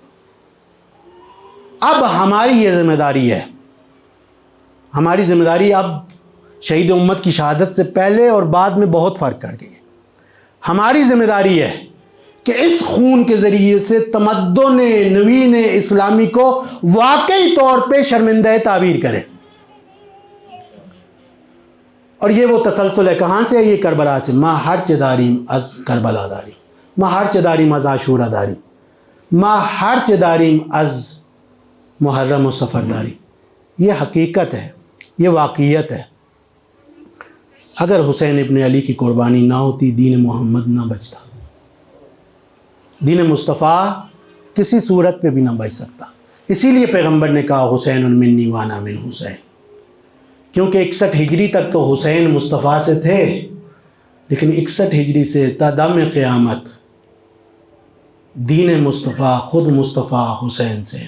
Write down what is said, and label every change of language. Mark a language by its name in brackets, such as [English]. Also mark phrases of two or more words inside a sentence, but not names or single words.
[Urdu] اب ہماری یہ ذمہ داری ہے، ہماری ذمہ داری اب شہید امت کی شہادت سے پہلے اور بعد میں بہت فرق کر گئی ہے. ہماری ذمہ داری ہے کہ اس خون کے ذریعے سے تمدن نوین اسلامی کو واقعی طور پہ شرمندہ تعبیر کرے. اور یہ وہ تسلسل ہے. کہاں سے ہے یہ؟ کربلا سے. [Persian] ما ہرچ داریم از کربلا داریم، ما ہرچ داریم از عاشورہ داریم، ما ہرچ داریم از محرم و سفر داریم. [Urdu] یہ حقیقت ہے، یہ واقعیت ہے. اگر حسین ابن علی کی قربانی نہ ہوتی، دین محمد نہ بچتا. دین مصطفیٰ کسی صورت پہ بھی نہ بچ سکتا. اسی لیے پیغمبر نے کہا [Arabic] حسین منی وانا من حسین، [Urdu] کیونکہ 61 ہجری تک تو حسین مصطفیٰ سے تھے، لیکن 61 ہجری سے تا دم قیامت دین مصطفیٰ خود مصطفیٰ حسین سے ہے.